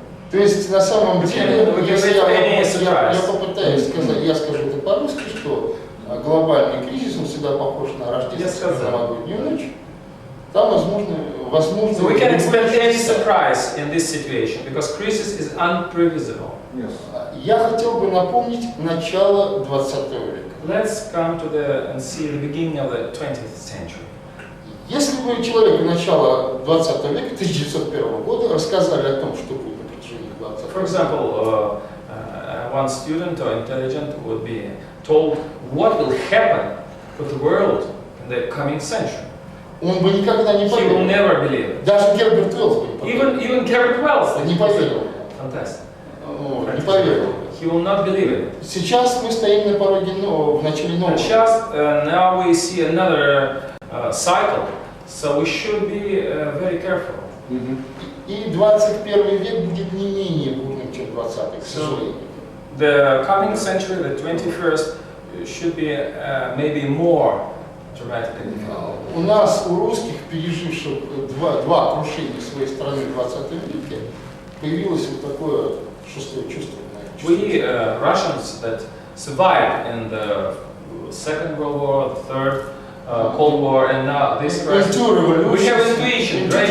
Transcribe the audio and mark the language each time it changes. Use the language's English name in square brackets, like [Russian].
[Russian] То есть на самом деле, если я попытаюсь Mm-hmm. сказать, я скажу это по-русски, что глобальный кризис, он всегда похож на рождественскую новогоднюю ночь. Там возможно. [English] So we can expect any surprise in this situation because crisis is unprevisible. Yes. [Russian] Я хотел бы напомнить начало 20 века. [English] Let's come to and see the beginning of the 20th century. [Russian] Если бы человеку начала 20 века, 1901 года, рассказали о том, что будет на протяжении 20 века. [English] For example, one student or intelligent would be told what will happen with the world in the coming century. [Russian] Он бы никогда не [English] He will [Russian] поверил. [English] never believe it. [Russian] Даже Герберт Уэллс бы не поверил. [English] Even Herbert Wells [Russian] Не поверил. [English] Fantastic. [Russian] Не поверил. [English] He will not believe it. [Russian] Сейчас мы стоим на пороге в начале нового. [English] And just now we see another cycle, so we should be very careful. [Russian] И 21 век будет не менее бурным, чем 20-й, к сожалению. [English] The coming century, the 21st, should be maybe more dramatic. [Russian] У нас, у русских, переживших два крушения своей страны в 20 веке, появилось вот такое шестое чувство. [English] We Russians that survived in the Second World War, the Third Cold War, and now this crisis. We have intuition, great